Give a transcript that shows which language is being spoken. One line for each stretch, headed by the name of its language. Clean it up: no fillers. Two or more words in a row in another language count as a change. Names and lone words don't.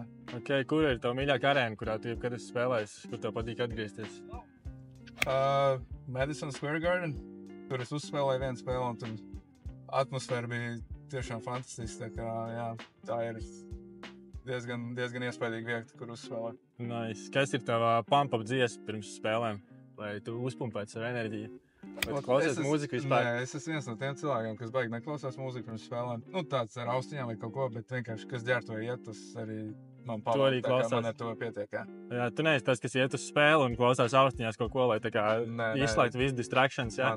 Latvian: Ok, kur ir tava mīļākā arēna, kurā tu jebkad esi spēlējis, kur tev patīk atgriezties? Madison Square Garden. Tur es uzspēlēju vienu spēli, un tur atmosfēra bija tiešām fantastiska. Tā kā, jā, tā ir diezgan iespaidīga vieta, kur uzspēlēt. Nice. Kas ir tava pump-up dziesma pirms spēlēm, lai tu uzpumpētu savu enerģiju? Vai tu klausies mūziku vispār? Nē, es esmu viens no tiem cilvēkiem, kas baigi neklausās mūziku pirms spēlēm. Tāds ar austiņām vai kaut ko, bet vienkārši, kas ģērbtuvē iet, tas arī man palīdz. Tā kā man ar to pietiek, jā. Jā, tu neesi tas, kas iet uz spēli un klausās austiņās kaut ko, lai tā kā izslēgtu visu distractions, jā?